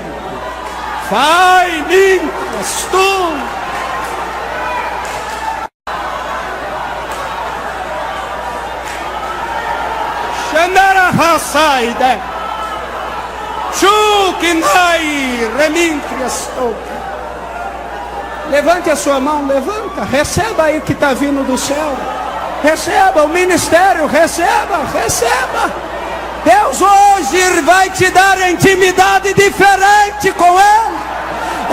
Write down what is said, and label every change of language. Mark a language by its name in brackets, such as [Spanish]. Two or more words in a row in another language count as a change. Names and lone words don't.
[Portuguese] Vai, limpas tu. Xandara hasaide. Chukinai remintrias tu. Levante a sua mão, levanta, receba aí o que está vindo do céu. Receba o ministério, receba. Deus hoje vai te dar intimidade diferente com Ele.